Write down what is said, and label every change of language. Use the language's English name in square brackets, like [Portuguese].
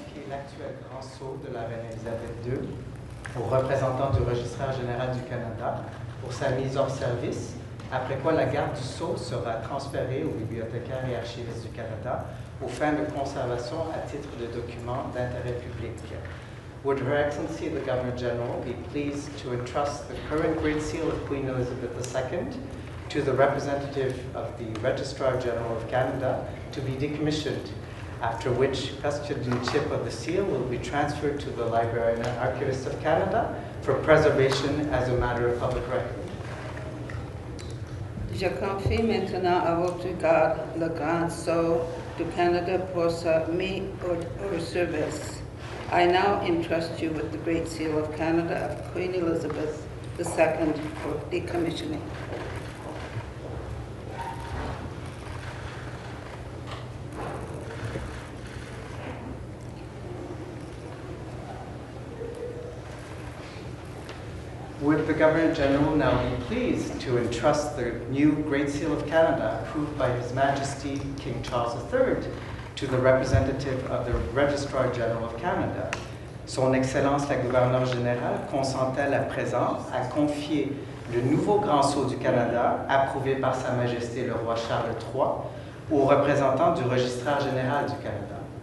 [French] L'actuel grand sceau de la reine Elisabeth II au représentant du registraire général du Canada pour sa mise hors service, après quoi la garde du sceau sera transférée au bibliothécaire et archiviste du Canada aux fins de conservation à titre de document d'intérêt public. [English] Would Her Excellency the Governor General be pleased to entrust the current Great Seal of Queen Elizabeth II to the representative of the Registrar General of Canada to be decommissioned, after which custodianship of the seal will be transferred to the Librarian and Archivist of Canada for preservation as a matter of public record. [French] Je confie maintenant à votre garde le grand sceau du Canada pour sa mise hors service. [English] I now entrust you with the Great Seal of Canada of Queen Elizabeth II for decommissioning. Would the Governor General now be pleased to entrust the new Great Seal of Canada, approved by His Majesty King Charles III, to the representative of the Registrar General of Canada? [French] Son Excellence la Gouverneure Générale consent-elle à présent à confier le nouveau Grand Sceau du Canada, approuvé par Sa Majesté le Roi Charles III, au représentant du Registraire Général du Canada?